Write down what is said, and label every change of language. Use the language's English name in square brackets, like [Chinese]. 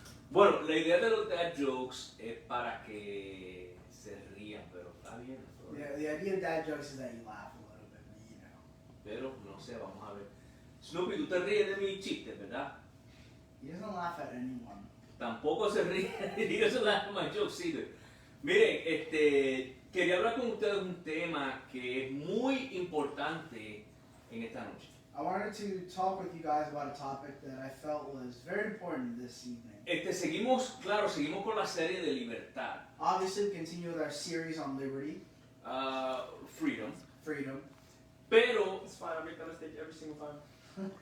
[Spanish] Bueno, la idea de los dad jokes es para que se rían, pero está bien. [English] Yeah, the idea of dad jokes is that you laugh a little bit, you know. [Spanish] Pero no sé, vamos a ver. Snoopy, tú te ríes de mis chistes, ¿verdad? [English] He doesn't laugh at anyone. [Spanish] Tampoco se ríe. [English] He doesn't laugh at my jokes either. [Spanish] Miren, quería hablar con ustedes de un tema que es muy importante en esta noche. [English] I wanted to talk with you guys about a topic that I felt was very important this evening. [Spanish] Seguimos con la serie de Libertad, [English] Obviously, we continue with our series on liberty, freedom, freedom. [Spanish] pero, [English] It's fine. I make that mistake every single time.